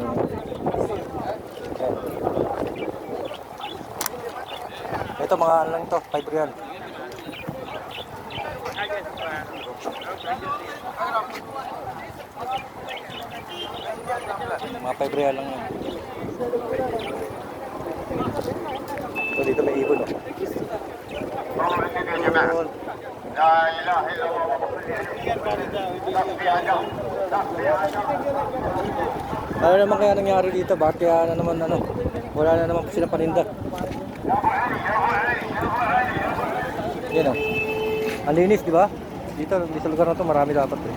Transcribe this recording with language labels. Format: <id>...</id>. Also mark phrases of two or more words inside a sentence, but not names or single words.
<tl>Yan. Ito mga lang ito, 5 real. Mga 5 real lang yan. So dito may ibon oh.</tl> <ar>لا إله إلا الله</ar> <tl>Ano naman kaya nangyari dito? Bakit kaya na naman wala na naman silang paninda? Yan oh. Ang linis di ba? Dito sa lugar na to marami dapat eh.</tl>